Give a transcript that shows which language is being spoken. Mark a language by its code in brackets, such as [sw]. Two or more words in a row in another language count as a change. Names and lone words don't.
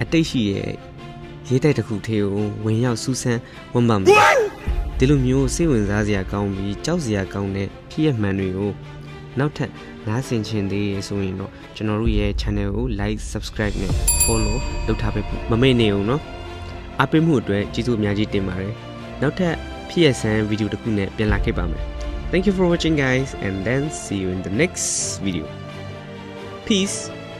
[my] တိတ်ရှိရဲ့ရေးတိုက်တစ်ခုသေးကိုဝင်ရောက်စူးစမ်းဝမ်းပါမယ်ဒီလိုမျိုးစိတ်ဝင်စားစရာကောင်းပြီးကြောက်စရာကောင်းတဲ့ဖြစ်ရမှန်တွေကိုနောက်ထပ်နားဆင်ချင်သေးဆိုရင်တော့ကျွန်တော်တို့ရဲ့ channel ကို [en] like subscribe [my] နဲ့ follow လုပ်ထားပေးဖို့မမေ့နေအောင်နော်အားပေးမှုအတွက်ကျေးဇူးအများကြီးတင်ပါတယ်နောက်ထပ်ဖြစ်ရဆန်းဗီဒီယိုတစ်ခုနဲ့ပြန်လာခဲ့ပါမယ် [en] Thank you for watching guys and then see you in the next video Peace